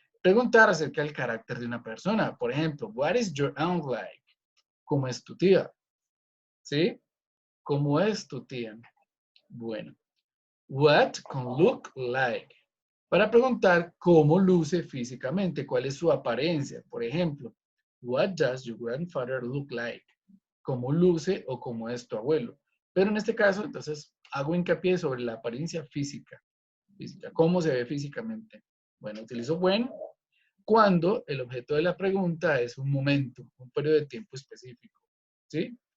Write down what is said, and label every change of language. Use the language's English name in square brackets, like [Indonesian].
[Spanish] Preguntar acerca del carácter de una persona. Por ejemplo, [English] what is your aunt like? [Spanish] ¿Cómo es tu tía? ¿Sí? ¿Cómo es tu tía? Bueno. [English] What con look like. [Spanish] Para preguntar cómo luce físicamente, cuál es su apariencia. Por ejemplo, [English] what does your grandfather look like? [Spanish] ¿Cómo luce o cómo es tu abuelo? Pero en este caso, entonces, hago hincapié sobre la apariencia física. ¿Cómo se ve físicamente? Bueno, utilizo when cuando el objeto de la pregunta es un momento, un periodo de tiempo específico. ¿Sí?